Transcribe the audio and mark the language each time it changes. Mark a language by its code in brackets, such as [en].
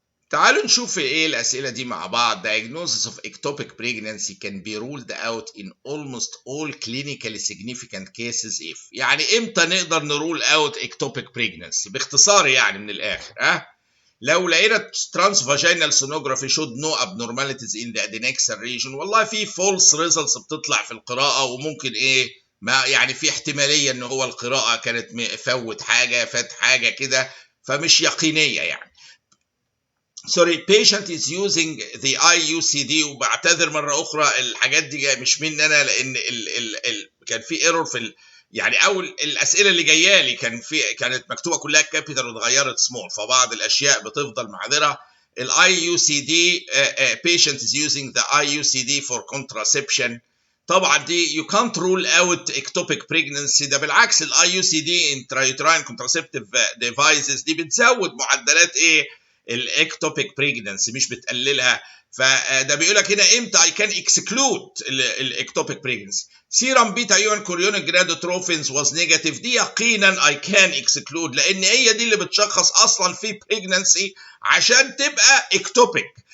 [ar] تعالوا نشوف ايه الأسئلة دي مع بعض. [en] Diagnosis of ectopic pregnancy can be ruled out in almost all clinically significant cases if. [ar] يعني امتى نقدر نرول [en] out ectopic pregnancy؟ [ar] باختصار يعني من الآخر لو لقينا [en] transvaginal sonography showed no abnormalities in the adnexal region، [ar] والله في [en] false results [ar] بتطلع في القراءة، وممكن ما يعني في احتمالية ان هو القراءة كانت فوت حاجة فات حاجة كده، فمش يقينية يعني. [en] sorry patient is using the IUCD. [ar] وبعتذر مرة أخرى الحاجات دي مش مني أنا، لأن كان في ايرور في يعني أول الأسئلة اللي جاية لي كانت مكتوبة كلها كابيتال واتغيرت سمول، فبعض الأشياء بتفضل معذرة. [en] ال IUCD patient is using the IUCD for contraception. [ar] طبعا دي [en] you can't rule out ectopic pregnancy. [ar] ده بالعكس ال IUCD intrauterine contraceptive devices دي بتزود معدلات الاكتوبيك بريجننسي مش بتقللها. فده بيقول لك هنا امتى [en] I can exclude [ar] الاكتوبيك بريجننسي. سيرم بيتا ايون كوريونيك جرادوتروفينز [en] was negative. [ar] دي يقينا [en] I can exclude، [ar] لان هي دي اللي بتشخص اصلا في بريجننسي عشان تبقى اكتوبيك.